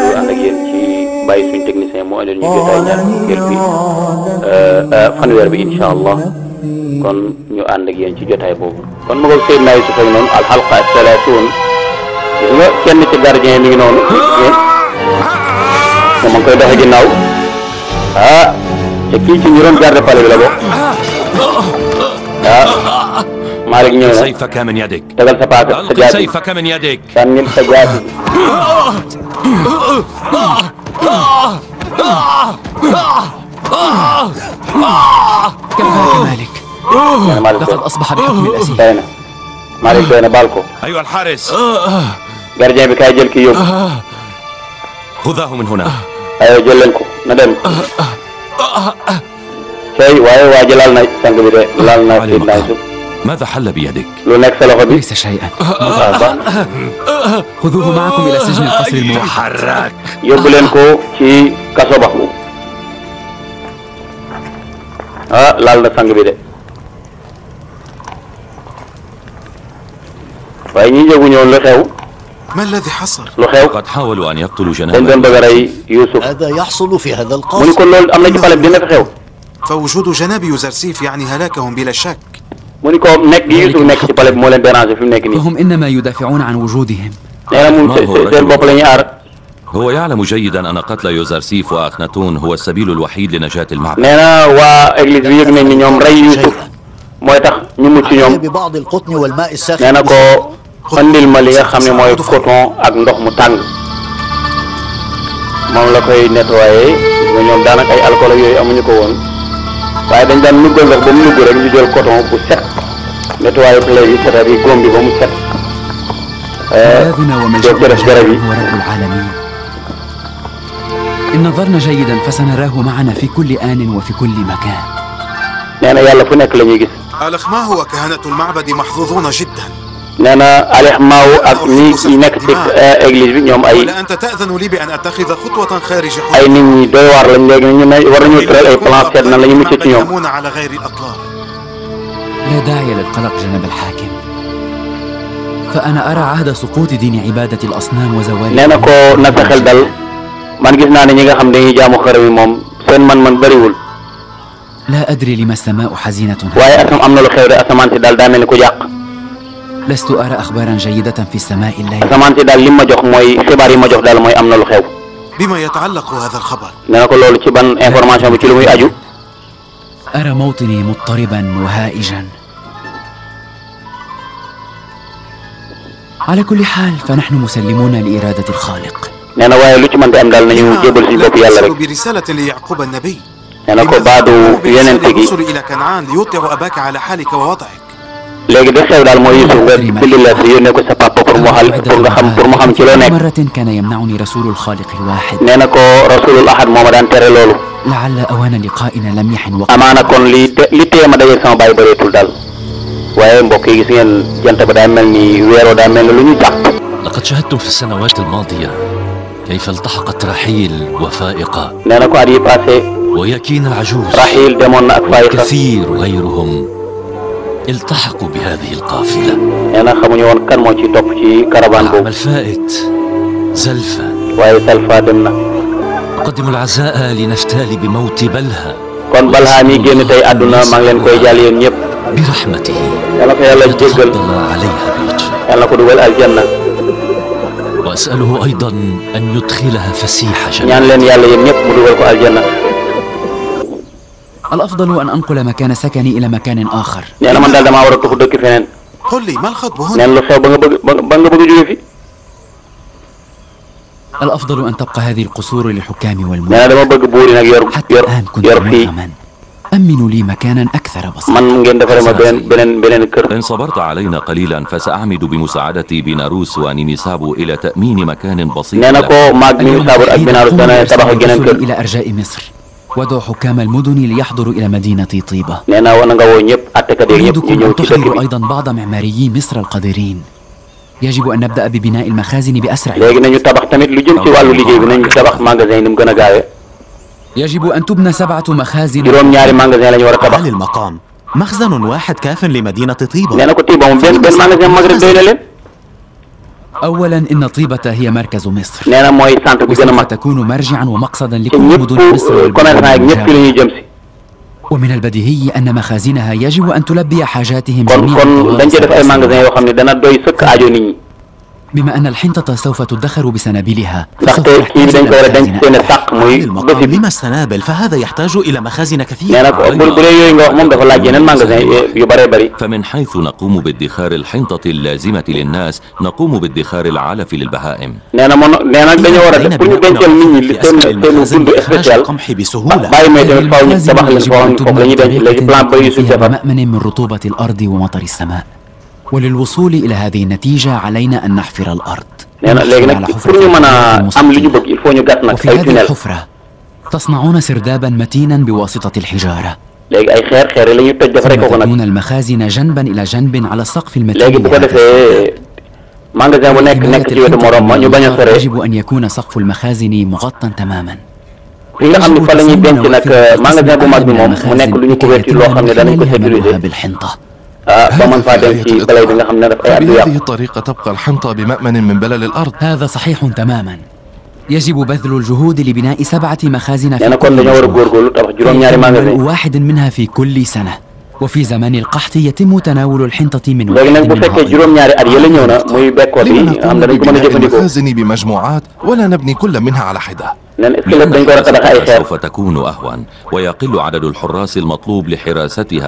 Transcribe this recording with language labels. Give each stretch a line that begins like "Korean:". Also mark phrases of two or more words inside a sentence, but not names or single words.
Wolof: lu ànd ak yéen ci bàyyi suñu technicien moo indil ñu jotaay ñaar fukkeel bi fanweer bi
Arabic: إن شاء الله
Wolof: kon ñu ànd ak yéen ci jotaay boobu kon ma ko Seydina Yusuf ak noonu alxalqa as-salaatuun gis nga kenn ci gardien mi ngi noonu moom ma ngi koy doxe ginnaaw te kii ci ñu doon garde palais bi la bokk Malick ñëw na
Arabic: سيفك من يدك
Wolof: tegal sa paaka sa jaasi
Arabic: سيفك من يدك
Wolof: sànnil sa jaasi
Arabic: كفاك مالك لقد أصبح بحكم الأسير
Wolof: doy na Malick doy na baal ko
Arabic: أيها الحارس
Wolof: gardien bi kaay jël kii yóbbu
Arabic: خذاه من هنا
Wolof: aywa jël leen ko na dem tey waaye waa ji laal na sang bi de laal na Seydina Yusuf
Arabic: ماذا حل بيدك؟
Wolof: lu nekk sa loxo bi
Arabic: ليس شيئا خذوه معكم إلى سجن القصر الموحد تحرك
Wolof: yóbbu leen ko ci kaso ba laal na sang bi de waaye ñi yëguñu woon lu xew
Arabic: ما الذي حصل؟
Wolof: lu xew
Arabic: قد حاولوا أن يقتلوا
Wolof: dañ doon
Arabic: جنابك
Wolof: bëgg a rey Yusuf
Arabic: هذا يحصل في هذا
Wolof: mu ni
Arabic: القصر.
Wolof: ko loolu am na ci palais bi dina fi xew
Arabic: فوجود جناب يوزرسيف يعني هلاكهم بلا شك.
Wolof: mu ni ko nekk gi Yusuf nekk ci palais bi moo leen déranger fi mu nekk nii
Arabic: فهم إنما يدافعون عن وجودهم
Wolof: nee na mun seen bopp la ñuy aar
Arabic: هو يعلم جيدا أن قتل يوزرسيف وأخناتون هو السبيل الوحيد لنجاة المعبد
Wolof: nee na waa église bi yëg nañ ni ñoom rey Yusuf mooy tax ñu mucc
Arabic: علي
Wolof: ñoom
Arabic: ببعض القطن والماء
Wolof: nee
Arabic: الساخن.
Wolof: na ko andil ma li nga xam ne mooy coton ak ndox mu tàng moom la koy nettoyé nga ñoom daanaka ay alcool ak yooyu amuñu ko woon waaye dañ daan nuggal ndox ba mu nugg rek ñu jël coton bu set nettoyé ko léegi
French: c'est-à-dire
Wolof: góom bi ba mu set
Arabic: ملاذنا وملجأنا جرب جربي. هو رب العالمين إن نظرنا جيدا فسنراه معنا في كل آن وفي كل مكان
Wolof: nee na yàlla fu nekk la ñuy gis
Arabic: الأخماه وكهنة المعبد محظوظون جدا.
Wolof: nee na Alex Maaw ak ñi nekk ci église bi ñoom ay
Arabic: ولا أنت تأذن لي بأن أتخذ خطوة خارج
Wolof: ay
Arabic: حدود
Wolof: nit ñi doy waar lañ léegi ñu ne war nañu tëral ay plan seet nan la ñu mucc ci ñoom
Arabic: ينامون على غير الأطلال. لا داعي للقلق جناب الحاكم فأنا أرى عهد سقوط دين عبادة الأصنام وزوال
Wolof: nee na ko na sa xel dal man gis naa ne ñi nga xam dañuy jaamu xërëm yi moom seen man-man bëriwul
Arabic: لا أدري لما السماء حزينة
Wolof: waaye asam am na lu xew de asamaan si daal daa mel ni ku yàq
Arabic: لست أرى أخبارا جيدة في السماء الليل
Wolof: asamaan si daal li ma jox mooy xibaar yi ma jox daal mooy am na lu xew
Arabic: بما يتعلق هذا الخبر؟
Wolof: nee na ko loolu ci ban information bi ci lu muy aju
Arabic: أرى موطني مضطربا وهائجا على كل حال فنحن مسلمون لإرادة الخالق
Wolof: nee na waaye lu ci mën di am daal nañu jébal suñu bopp yàlla rek
Arabic: أرسل برسالة ليعقوب النبي.
Wolof: nee na ko baadu yonent gi
Arabic: الرسل إلى كنعان ليوقع أباك على حالك ووضعك.
Wolof: léegi de xew daal mooy Yusuf nga bind lettre yónnee ko sa papa pour mu xam ci loo nekk
Arabic: مرة كان يمنعني رسول الخالق الواحد
Wolof: nee na ko
Arabic: رسول الأحد
Wolof: moo ma daan tere loolu
Arabic: لعل أوان لقائنا لم يحن وقت
Wolof: amaana kon li tee ma dajeeg sama baay bëreetul daal waaye mbokk yi gis ngeen jant ba daa mel ni weeroo daa mel ni lu ñu jàpp
Arabic: لقد شاهدتم في السنوات الماضية كيف التحقت رحيل وفائقة
Wolof: nee na ko at yi passé
Arabic: ويكين العجوز
Wolof: Rahil demoon na ak Fayqa
Arabic: وكثير غيرهم التحقوا بهذه القافلة.
Wolof: nee na xamuñu woon kan moo ci topp ci caravane
Arabic: العام
Wolof: boobu
Arabic: الفائت زلفا
Wolof: waaye Salfa dem na
Arabic: أقدم العزاء لنفتال بموت بلها
Wolof: kon Balha mi génn tey àdduna maa ngi leen koy jàll yéen ñëpp
Arabic: برحمته
Wolof: yàlla ko yàlla jéggal
Arabic: وتفضل عليها بلطفه.
Wolof: yàlla ko dugal aljanna
Arabic: وأسأله أيضا أن يدخلها فسيح جنة.
Wolof: ñaan leen yàlla yéen ñëpp mu dugal ko aljanna.
Arabic: الأفضل أن أنقل مكان سكني إلى مكان آخر.
Wolof: nee na man daal damaa war a tuxu dëkk feneen.
Arabic: قل لي ما الخطب
Wolof: nee
Arabic: هنا؟
Wolof: na lu xew ba nga bëgg jóge fi.
Arabic: الأفضل أن تبقى هذه القصور للحكام
Wolof: nee na
Arabic: والملوك.
Wolof: dama bëgg buur yi nag
Arabic: حتى الآن كنت
Wolof: yor fii.
Arabic: مؤمنا. أمنوا لي مكانا أكثر بساطة.
Wolof: man ngeen defaree ma beneen kër.
Arabic: إن صبرت علينا قليلا فسأعمد بمساعدتي بيناروس ونيميسابو إلى تأمين مكان بسيط
Wolof: nee na
Arabic: لك.
Wolof: ko maag mi saabur ak binaaru dana tabax geneen kër.
Arabic: إلى أرجاء مصر وادعوا حكام المدن ليحضروا إلى مدينة طيبة.
Wolof: nee na na nga woo ñëpp attekat yeeg ñëpp ñu
Arabic: أريدكم
Wolof: ñëw
Arabic: أن
Wolof: ci dëkk
Arabic: تحضروا
Wolof: bi.
Arabic: أيضا بعض معماريي مصر القادرين. يجب أن نبدأ ببناء المخازن بأسرع
Wolof: léegi nañu tabax tamit lu jëm ci wàllu liggéey bi nañu tabax magasin yi ni mu gën a gaawee.
Arabic: يجب أن تبنى 7 مخازن.
Wolof: juróom-ñaari magasin la ñu war a tabax.
Arabic: على المقام مخزن واحد كاف لمدينة طيبة.
Wolof: nee na ko Tiiba moom benn magasin mag rek doy na leen.
Arabic: أولا إن طيبة هي مركز مصر.
Wolof: nee na mooy centre bi gën a
Arabic: وسوف
Wolof: mag.
Arabic: تكون مرجعا ومقصدا
Wolof: te
Arabic: لكل
Wolof: ñëpp
Arabic: مدن مصر
Wolof: commerçant yeeg ñëpp fi la ñuy jëm si.
Arabic: ومن البديهي أن مخازنها يجب أن تلبي حاجاتهم
Wolof: kon
Arabic: جميعا.
Wolof: dañ ci def ay magasin yoo xam ne dana doy sëkk aajo nit ñi.
Arabic: بما أن الحنطة سوف تدخر بسنابلها
Wolof: ndaxte kii bi dañ ko war a denc seen sàq muy
Arabic: على المقام
Wolof: bési bi.
Arabic: لما السنابل فهذا يحتاج إلى مخازن
Wolof: nee
Arabic: كثيرة.
Wolof: na ko bu dee yooyu nga wax moom dafa laaj yeneen magasin yu bëree bëri.
Arabic: فمن حيث نقوم بادخار الحنطة اللازمة للناس نقوم بادخار العلف للبهائم.
Wolof: nee na nag dañoo war a def pour ñu dencal nit ñi li seen dund spécial.
Arabic: القمح بسهولة.
Wolof: bàyyi may tamit faaw ñu tabax leen foo xam ne foofu la ñuy denc léegi plan bëri yu suñ defar.
Arabic: بمأمن من رطوبة الأرض ومطر السماء. وللوصول إلى هذه النتيجة علينا أن نحفر الأرض.
Wolof: nee na léegi nag pour ñu mën a am li ñu bëgg
French: il faut
Wolof: ñu gas nag
Arabic: وفي
Wolof: ay
Arabic: هذه
Wolof: tunnel.
Arabic: الحفرة تصنعون سردابا متينا بواسطة الحجارة.
Wolof: léegi ay xeer la ñuy toj defaree ko
Arabic: ثم
Wolof: nag.
Arabic: تبنون المخازن جنبا إلى جنب على السقف المتين.
Wolof: léegi bu ko defee magasin bu nekk ci wetu morom ma ñu bañ a sore.
Arabic: يجب أن يكون سقف المخازن مغطى تماما.
Wolof: fi nga xam ne fa la ñuy denc nag magasin bu mag bi moom mu nekk lu ñu couverture loo xam ne danañ ko sécuriser.
Arabic: بالحنطة.
Wolof: ba mën faa denc ci balay bi nga xam ne daf ay at yu
Arabic: بهذه
Wolof: yàqu.
Arabic: الطريقة تبقى الحنطة بمأمن من بلل الأرض. هذا صحيح تماما. يجب بذل الجهود لبناء 7 مخازن
Wolof: nee na
Arabic: في
Wolof: kon
Arabic: كل
Wolof: dañoo war a
Arabic: مشروع.
Wolof: góorgóorlu tabax juróom-ñaari magasin.
Arabic: واحد منها في كل سنة. وفي زمان القحط يتم تناول الحنطة من
Wolof: léegi nag bu
Arabic: واحد
Wolof: fekkee
Arabic: منها.
Wolof: juróom-ñaari at yële ñëw na muy bekkoor bi
Arabic: لما
Wolof: nga xam
Arabic: نقوم
Wolof: ne dañ ko mën a
Arabic: ببناء
Wolof: jëfandikoo.
Arabic: المخازن بمجموعات ولا نبني كل منها على حدة؟
Wolof: nee na
French: est-ce que
Wolof: lépp dañ ko war a tabax ay xeer.
Arabic: سوف تكون أهون ويقل عدد الحراس المطلوب لحراستها